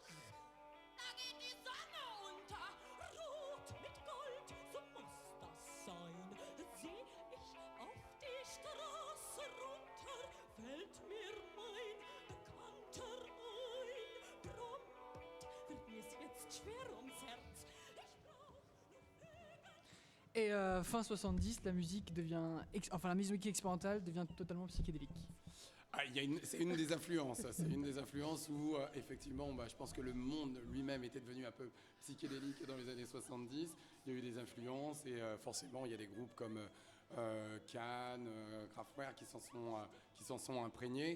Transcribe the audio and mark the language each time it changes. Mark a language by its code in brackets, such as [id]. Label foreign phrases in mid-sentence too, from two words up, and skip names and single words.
[de] Da geht die Sonne unter, rot mit Gold, so muss das sein. Seh ich auf die Straße runter, fällt mir mein Bekannter ein. Prompt wird mir's jetzt schwer ums Herz. Ich brauch nur Wege. [fr] Et fin 70, la musique la musique expérimentale devient totalement psychédélique. C'est une des influences. C'est une des influences où, effectivement, je pense que le monde lui-même était devenu un peu psychédélique dans les années 70. Il y a eu des influences et forcément, il y a des groupes comme Can, Kraftwerk qui s'en sont imprégnés.